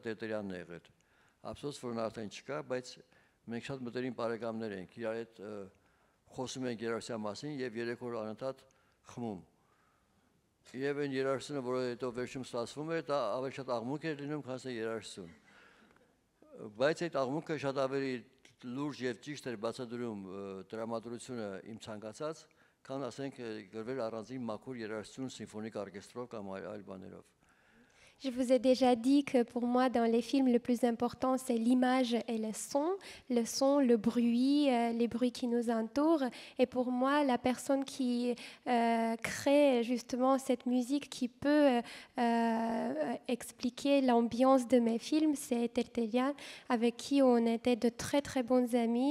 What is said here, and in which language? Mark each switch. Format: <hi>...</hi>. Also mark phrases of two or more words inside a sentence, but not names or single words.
<hy>Տերտերյանն է եղել։ Ափսոս, որ նա արդեն չկա, բայց մենք շատ մտերիմ բարեկամներ ենք, իրար հետ խոսում ենք երաժշտության մասին եւ երեք օր անընդհատ խմում։ Եվ այն երաժշտությունը, որը հետո վերջում ստացվում է, դա ավելի շատ աղմուկ է լինում, քան երաժշտություն։ Բայց այդ աղմուկը շատ ավելի լուրջ եւ ճիշտ էր բացատրում տրամադրությունը իմ ցանկացած, քան ասենք գրվել առանձին մաքուր երաժշտություն սիմֆոնիկ օրկեստրով կամ այլ բաներով։</hy> <fr>Je vous ai déjà dit que pour moi, dans les films, le plus important, c'est l'image et le son, le bruit, les bruits qui nous entourent. Et pour moi, la personne qui crée justement cette musique qui peut expliquer l'ambiance de mes films, c'est Terterian, avec qui on était de très très bons amis.</fr>